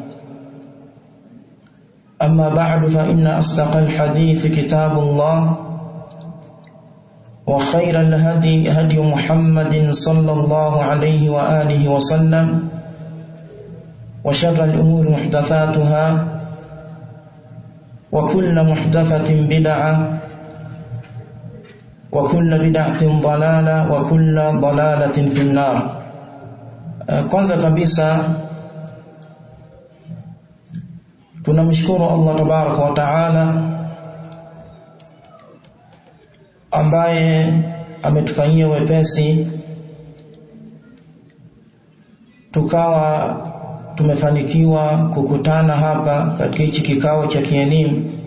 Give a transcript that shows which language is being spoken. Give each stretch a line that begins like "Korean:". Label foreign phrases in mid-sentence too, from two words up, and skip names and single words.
Arabic: أما بعد فإن أصدق الحديث كتاب الله وخير الهدي هدي محمد صلى الله عليه وآله وسلم وشر الأمور محدثاتها وكل محدثة بدعة وكل بدعة ضلالة وكل ضلالة في النار.
Swahili: Kwanza kabisa tunamshukuru Allah
Arabic: تبارك وتعالى
Swahili: ambaye ametufanyia wepesi tukawa tumefanikiwa kukutana hapa katika hichi kikao cha kielimu,